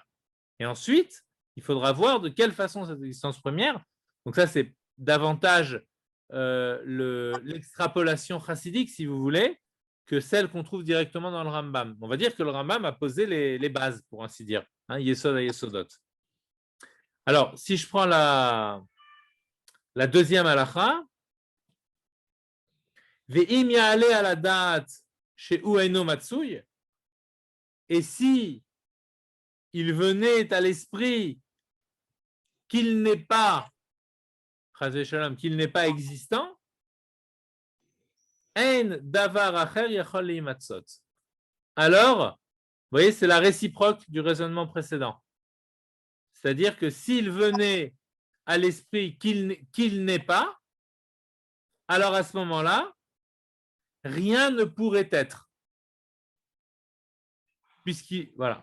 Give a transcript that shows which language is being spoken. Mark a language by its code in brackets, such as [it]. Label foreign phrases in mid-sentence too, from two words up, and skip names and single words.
[fr] Et ensuite, il faudra voir de quelle façon cette existence première, donc ça c'est davantage l'extrapolation chassidique, si vous voulez, que celle qu'on trouve directement dans le Rambam. On va dire que le Rambam a posé les bases, pour ainsi dire, hein, [he] יסוד היסודות. [fr] Alors, si je prends la deuxième halakha, [he] ואם יעלה על הדעת שהוא אינו מצוי, [fr] et si il venait à l'esprit qu'il n'est pas, qu'il n'est pas existant, [he] אין דבר אחר יכול להמצאות. [fr] Alors, vous voyez, c'est la réciproque du raisonnement précédent. C'est-à-dire que s'il venait à l'esprit qu'il n'est pas, alors à ce moment-là, rien ne pourrait être. Voilà.